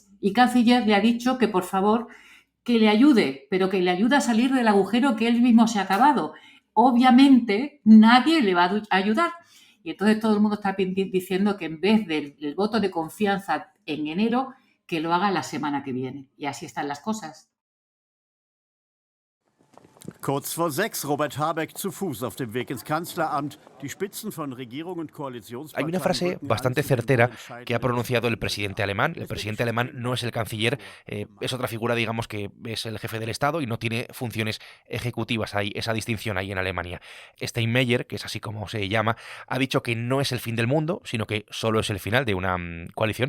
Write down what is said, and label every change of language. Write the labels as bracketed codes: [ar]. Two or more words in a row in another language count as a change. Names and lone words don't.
[es] Y el canciller le ha dicho que por favor que le ayude, pero que le ayude a salir del agujero que él mismo se ha cavado. Obviamente nadie le va a ayudar. Y entonces todo el mundo está diciendo que en vez del voto de confianza en enero, que lo haga la semana que viene. Y así están las cosas. [de] Kurz vor 6, Robert Habeck zu Fuß auf dem Weg ins Kanzleramt. Die Spitzen von Regierung und Koalitionsparteien. [es] Hay una frase bastante certera que ha pronunciado el presidente alemán. El presidente alemán no es el canciller, es otra figura, digamos, que es el jefe del Estado y no tiene funciones ejecutivas. Hay esa distinción ahí en Alemania. Steinmeier, que es así como se llama, ha dicho que no es el fin del mundo, sino que solo es el final de una coalición.